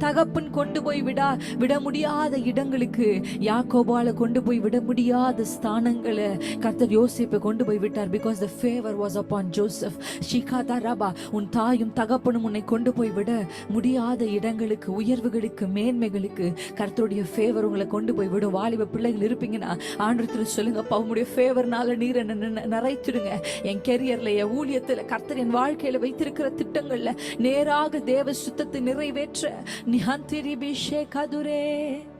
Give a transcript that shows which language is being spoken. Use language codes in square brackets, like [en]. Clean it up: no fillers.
[ta] உன் தகப்பன் கொண்டு போய் விட முடியாத இடங்களுக்கு, யாக்கோபால கொண்டு போய் விட முடியாத ஸ்தானங்களை கர்த்தர் யோசேப்பை கொண்டு போய் விட்டார். [en] because the favor was upon Joseph. [ta] ஷிகாதரபா, உன் தாயும் தகப்பனும் உன்னை கொண்டு போய் விட முடியாத இடங்களுக்கு, உயர்வுகளுக்கு, மேன்மைகளுக்கு கர்த்தருடைய ஃபேவர் உங்களை கொண்டு போய் விடும். வாலிப பிள்ளைகள் இருப்பீங்கன்னா ஆண்டவரிடத்தில் சொல்லுங்க, அப்பா உம்முடைய ஃபேவர்னால நீர் என்ன நிறைத்துடுங்க. என் கெரியர்ல, என் ஊழியத்துல, கர்த்தர் என் வாழ்க்கையில வைத்திருக்கிற திட்டங்கள்ல நேராக தேவ சுத்தத்தை நிறைவேற்ற நிஹந்திரிபி ஷேகதுரே.